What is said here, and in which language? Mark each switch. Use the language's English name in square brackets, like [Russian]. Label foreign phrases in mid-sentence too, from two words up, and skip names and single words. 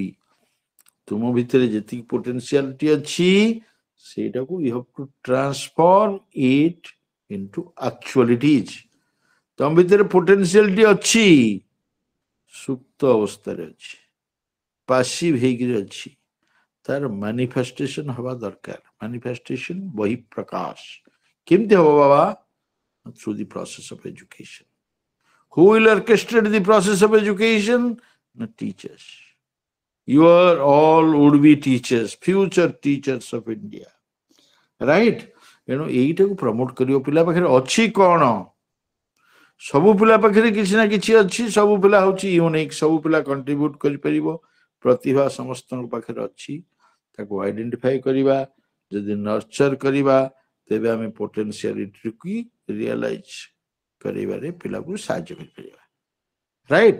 [Odia] ତୁମ ଭିତରେ ଯେତିକି ପୋଟେନ୍ସିଆଲିଟି ଅଛି ସେଇଟାକୁ [English] you have to transform it into actualities. [Odia] ତମ ଭିତରେ ପୋଟେନ୍ସିଆଲିଟି ଅଛି, ସୁପ୍ତ ଅବସ୍ଥାରେ ଅଛି, ପାସିଭ ହେଇକିରି ଅଛି, ତାର ମାନifestation ହବା ଦରକାର। ମାନifestation ବହି ପ୍ରକାଶ କେମିତି ହବ ବାବା? [English] Through the process of education. Who will orchestrate the process of education? The teachers. You are all would be teachers, future teachers of India, right? [Odia] ତେଣୁ ଏଇଟାକୁ ପ୍ରମୋଟ କରିବ। ପିଲା ପାଖରେ ଅଛି କଣ? ସବୁ ପିଲା ପାଖରେ କିଛି ନା କିଛି ଅଛି। ସବୁ ପିଲା ହଉଛି ୟୁନିକ୍, ସବୁ ପିଲା କଣ୍ଟ୍ରିବ୍ୟୁଟ କରିପାରିବ। ପ୍ରତିଭା ସମସ୍ତଙ୍କ ପାଖରେ ଅଛି, ତାକୁ ଆଇଡେଣ୍ଟିଫାଇ କରିବା। ଯଦି ନର୍ଚର କରିବା ତେବେ ଆମେ ପୋଟେନ୍ସିଆଲିଟିକୁ ରିଅଲାଇଜ କରିବାରେ ପିଲାକୁ ସାହାଯ୍ୟ କରିପାରିବା, ରାଇଟ୍?